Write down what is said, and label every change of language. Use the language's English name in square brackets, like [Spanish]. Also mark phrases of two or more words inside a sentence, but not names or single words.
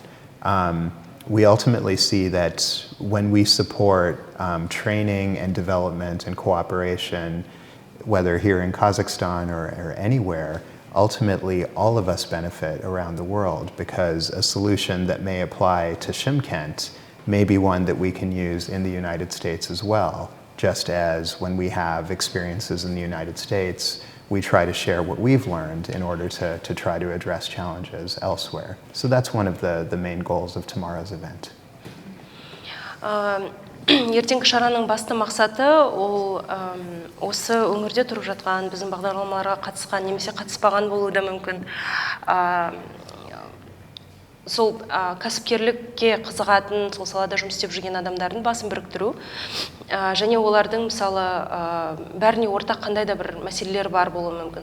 [English] We ultimately see that when we support training and development and cooperation, whether here in Kazakhstan or anywhere, ultimately all of us benefit around the world, because a solution that may apply to Shymkent may be one that we can use in the United States as well, just as when we have experiences in the United States, we try to share what we've learned in order to try to address challenges elsewhere. So that's one of the main goals of tomorrow's event. [Kazakh] ертеңгі шараның басты мақсаты ол осы өңірде тұрып жатқан, біздің бағдарламаларға қатысқан немесе қатыспаған болуы да мүмкін. Сол кәсіпкерлікке қызығатын, сол салада жұмыс істеп жүрген адамдардың басын біріктіру, және олардың мысалы бәріне ортақ қандай да бір мәселелер бар болуы мүмкін.